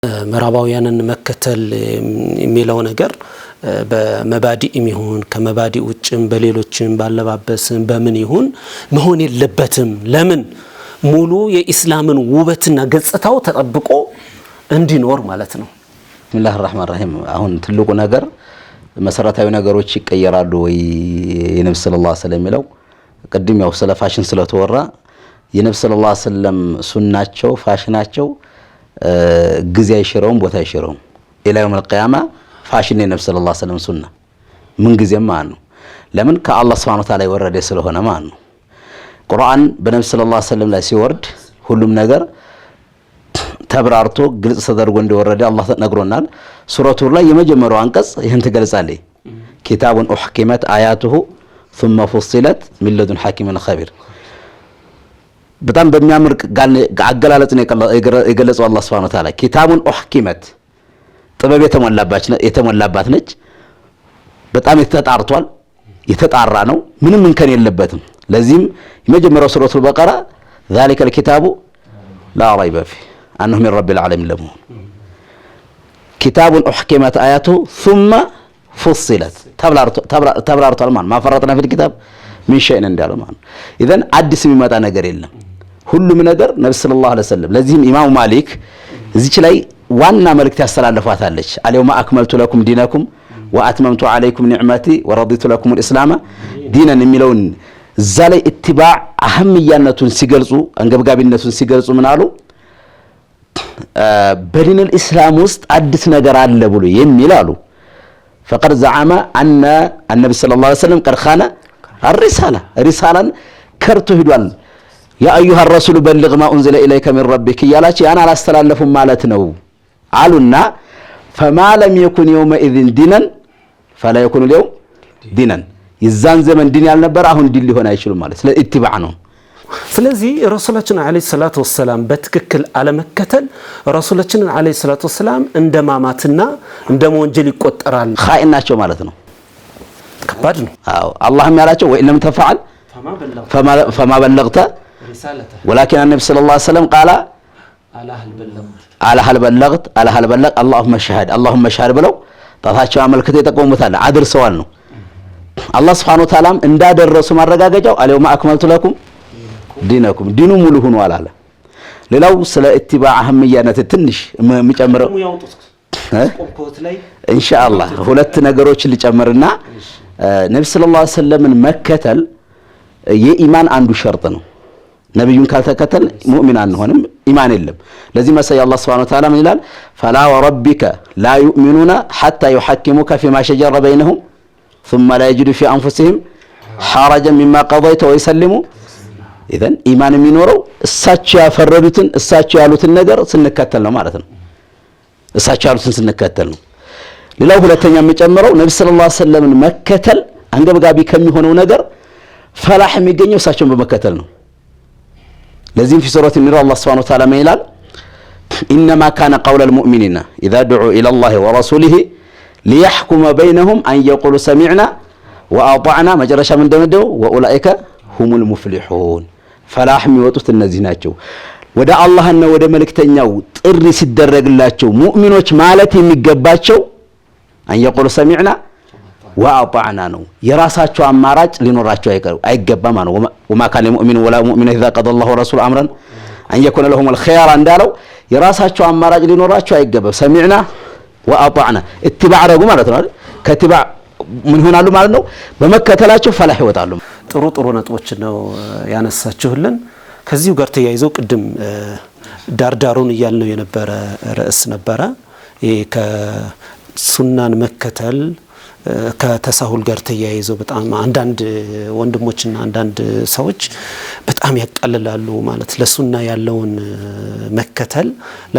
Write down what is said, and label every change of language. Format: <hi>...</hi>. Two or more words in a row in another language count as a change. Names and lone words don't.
<am>ምዕራባውያንን መከተል የሚለው ነገር በመባዲእ ይሁን ከመባዲእ ውጭም በሌሎችም ባለባበስም በምን ይሁን መሆን የለበትም። ለምን ሙሉ የኢስላምን ውበትና ገጽታው ተጠብቆ እንዲኖር ማለት ነው።</am> <ar>بسم الله الرحمن الرحيم</ar> <am>አሁን ትልቁ ነገር መሰረታዊ ነገሮች ይቀየራሉ ወይ የነብዩ</am> <ar>صلى الله عليه وسلم</ar> <am>የሚለው ቅድም ያው ስለ ፋሽን ስለተወራ የነብዩ</am> <ar>صلى الله عليه وسلم</ar> <am>ሱናቸው ፋሽናቸው ጊዜ አይሽረውም ቦታ አይሽረውም</am> <ar>إلى يوم القيامة</ar> <am>ፋሽን የነብዩ</am> <ar>صلى الله عليه وسلم</ar> <am>ሱና ምን ጊዜም ማለት ነው። ለምን ከአላህ</am> <ar>سبحانه وتعالى</ar> <am>ወረደ ስለሆነ ማለት ነው። ቁርአን በነብዩ</am> <ar>صلى الله عليه وسلم</ar> <am>ላይ ሲወርድ ሁሉም ነገር ተብራርቶ ግልጽ ተደርጎ እንደወረደ አላህ ነግሮናል። ሱረቱ ላይ የመጀመሪያው አንቀጽ ይሄን ትገልጻለች።</am> <ar>كتاب أحكمت آياته ثم فصلت من لدن حكيم خبير</ar> <am>በጣም በሚያምር አገላለጽ ነው የገለጸው አላህ</am> <ar>سبحانه وتعالى። كتاب أحكمت</ar> <am>ጥበብ የተሞላባት ነች። በጣም የተጣርቷል የተጣራ ነው ምንም እንከን የለበትም። ለዚህም የመጀመሪያው ሱረቱል በቀራ</am> <ar>ذلك الكتاب لا ريب فيه أنه من رب العالمين لمون كتاب أحكمت آياته ثم فصلت تبرارت المان ما فرطنا في الكتاب من شيء</ar> <am>እንዳለው ማለት إذن አዲስ የሚመጣ ነገር የለም ሁሉም ነገር ነብዩ</am> <ar>صلى الله عليه وسلم።</ar> <am>ለዚህም ኢማሙ ማሊክ እዚች ላይ ዋና መልእክት ያስተላልፋታለች።</am> <ar>اليوم أكملت لكم دينكم وأتممت عليكم نعمتي ورضيت لكم الإسلام دينا</ar> <am>የሚለውን እዛ ላይ ኢትባዕ አህምያነቱን ሲገልጹ አንገብጋቢነቱን ሲገልጹ ምን አሉ? በዲን الاسلام ውስጥ አዲስ ነገር አለ ብሎ የሚል አሉ።</am> <ar>فقد زعم ان النبي صلى الله عليه وسلم قد خان الرساله رسالان كرتو ሄዷል። يا ايها الرسول بلغ ما انزل اليك من ربك</ar> <am>ያላችሁ ያን አላስተላለፉም ማለት ነው አሉና</am> <ar>فما لم يكن يومئذ دينا فلا يكون اليوم دينا</ar> <am>የዛን ዘመን ዲን ያልነበር አሁን ዲን ሊሆን አይችልም ማለት ስለ ኢትባዕ ነው። ስለዚህ ረሱላችን</am> <ar>عليه الصلاة والسلام</ar> <am>በትክክል አለመከተል ረሱላችን</am> <ar>عليه الصلاة والسلام</ar> <am>እንደማማትና እንደወንጀል ይቆጠራል። ኻኢን ናቸው ማለት ነው። ከባድ ነው። አዎ አላህም ያላቸው</am> <ar>وإن لم تفعل فما بلغت رسالته ولكن النبي صلى الله عليه وسلم قال على هل بلغت اللهم اشهد</ar> <am>ብለው ጣታቸው አመልክተው የተቆሙታል አድርሰዋል ነው። አላህ</am> <ar>سبحانه وتعالى</ar> <am>እንዳደረሱ ማረጋገጫው</am> <ar>اليوم أكملت لكم دينكم</ar> <am>ዲኑ ሙሉ ሆኗል አለ። ሌላው ስለ ኢትባዕ አህምያነት ትንሽ የሚጨምረው ኢንሻአላህ ሁለት ነገሮችን ሊጨምርና ነብዩ</am> <ar>صلى الله عليه وسلم</ar> <am>መከተል የኢማን አንዱ ሸርጥ ነው። ነብዩን ካልተከተል ሙእሚን አንሆንም ኢማን የለም። ለዚህ መሰይ አላህ</am> <ar>سبحانه وتعالى</ar> <am>ምን ይላል?</am> <ar>فلا وربك لا يؤمنون حتى يحكموك فيما شجر بينهم ثم لا يجدوا في انفسهم حرجا مما قضيت ويسلموا إذن</ar> <am>ኢማን የሚኖረው እሳቸው ያፈረዱትን እሳቸው ያሉትን ነገር ስንከተል ነው ማለት ነው። እሳቸው ያሉትን ስንከተል ነው። ሌላው ሁለተኛ የሚጨምረው ነብዩ</am> <ar>صلى الله عليه وسلم</ar> <am>መከተል አንገብጋቢ ከሚሆነው ነገር ፈላህ የሚገኘው እሳቸውን በመከተል ነው። ለዚህም</am> <ar>في سورة النور الله سبحانه وتعالى ما</ar> <am>ይላል?</am> <ar>إنما كان قول المؤمنين إذا دعوا إلى الله ورسوله ليحكم بينهم أن يقولوا سمعنا وأطعنا</ar> <am>መጨረሻ ምን እንደመደው</am> <ar>وأولئك هم المفلحون</ar> <am>ፈላህ የሚወጡት እነዚህ ናቸው። ወደ አላህና ወደ መልእክተኛው ጥሪ ሲደረግላቸው ሙእሚኖች ማለት የሚገባቸው</am> <ar>أن يقولوا سمعنا وأطعنا</ar> <am>ነው። የራሳቸው አማራጭ ሊኖራቸው አይገባም ነው።</am> <ar>وما كان للمؤمن ولا مؤمنة إذا قضى الله ورسوله أمرا أن يكون لهم الخيار</ar> <am>እንዳለው የራሳቸው አማራጭ ሊኖራቸው አይገባም።</am> <ar>سمعنا وأطعنا اتباع</ar> <am>ረጉ ማለት ነው አይደል? ከትባዕ ምን ሆናሉ ማለት ነው በመከተላቸው ፈላህ ይወጣሉ። ጥሩ ነጥቦች ነው ያነሳችሁልን። ከዚሁ ጋር ተያይዞ ቅድም ዳርዳሩን እያልነው የነበረ ርዕስ ነበረ። ይሄ ከሱናን መከተል ከተሳሁል ጋር ተያይዞ በጣም አንዳንድ ወንድሞችና አንዳንድ ሰዎች በጣም ያቀልላሉ ማለት ለሱና ያለውን መከተል ላይ</am>